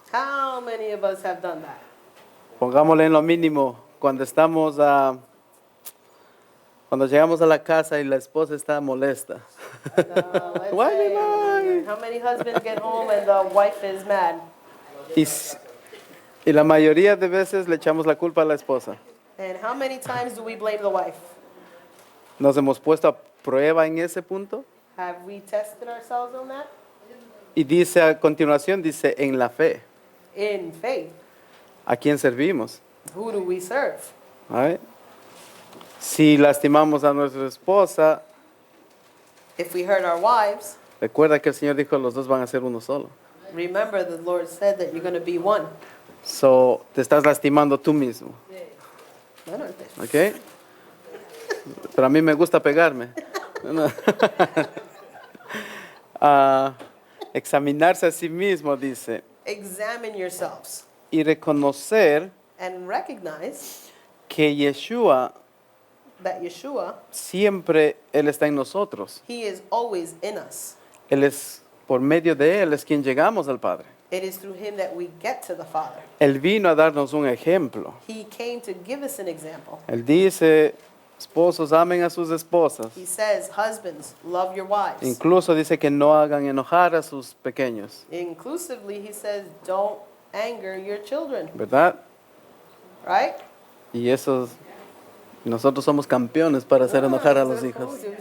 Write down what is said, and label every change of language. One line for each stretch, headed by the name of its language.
English: How many of us have done that?
Spanish: Pongámosle en lo mínimo, cuando cuando llegamos a la casa y la esposa está molesta.
English: Let's Why say, me lie? how many husbands get home and the wife is mad?
Spanish: Y la mayoría de veces le echamos la culpa a la esposa.
English: And how many times do we blame the wife?
Spanish: ¿Nos hemos puesto a prueba en ese punto?
English: Have we tested ourselves on that?
Spanish: Y dice a continuación, dice, en la fe.
English: In faith,
Spanish: ¿A quién servimos?
English: who do we serve? All right.
Spanish: Si lastimamos a nuestra esposa,
English: If we hurt our wives,
Spanish: recuerda que el Señor dijo, los dos van a ser uno solo.
English: remember the Lord said that you're going to be one.
Spanish: So, te estás lastimando tú mismo. Bueno, ¿Ok? Pero a mí me gusta pegarme. No. Examinarse a sí mismo, dice,
English: examine yourselves
Spanish: y reconocer
English: and recognize
Spanish: que Yeshua
English: that Yeshua,
Spanish: siempre Él está en nosotros.
English: He is always in us.
Spanish: Él es, por medio de Él es quien llegamos al Padre.
English: It is through Him that we get to the Father.
Spanish: Él vino a darnos un ejemplo.
English: He came to give us an example.
Spanish: Él dice, esposos, amen a sus esposas.
English: He says, husbands, love your wives.
Spanish: Incluso dice que no hagan enojar a sus pequeños,
English: Inclusively, He says, don't anger your children,
Spanish: ¿verdad?
English: right?
Spanish: Y eso, nosotros somos campeones para hacer enojar a los hijos.